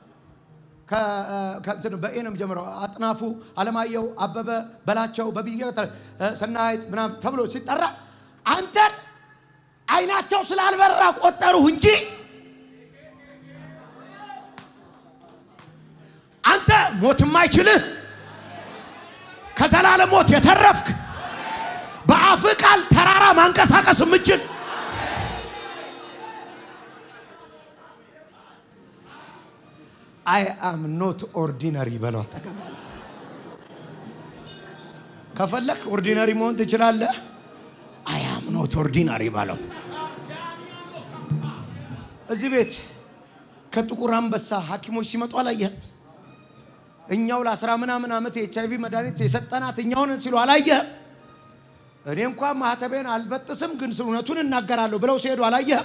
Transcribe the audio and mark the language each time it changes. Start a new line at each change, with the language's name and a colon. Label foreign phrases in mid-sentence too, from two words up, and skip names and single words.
Amharic: ከእንትን በኤንም ጀምረው አጥናፉ፣ አለማየሁ፣ አበበ፣ በላቸው፣ በብዬ ሰናይት ምናምን ተብሎ ሲጠራ አንተን አይናቸው ስላልበራ ቆጠሩህ እንጂ አንተ ሞት የማይችልህ ከዘላለም ሞት የተረፍክ በአፍ ቃል ተራራ ማንቀሳቀስ የምችል
English: I am not ordinary
Amharic: በለው። አጠገብ ከፈለክ ኦርዲናሪ መሆን ትችላለህ።
English: I am not ordinary
Amharic: በለው። እዚህ ቤት ከጥቁር አንበሳ ሐኪሞች ሲመጡ አላየህ? እኛው ለ10 ምናምን ዓመት የኤችአይቪ መድኃኒት የሰጠናት እኛው ነን ሲሉ አላየህ? እኔ እንኳን ማህተቤን አልበጥስም ግን እውነቱን እናገራለሁ ብለው ሲሄዱ አላየህ?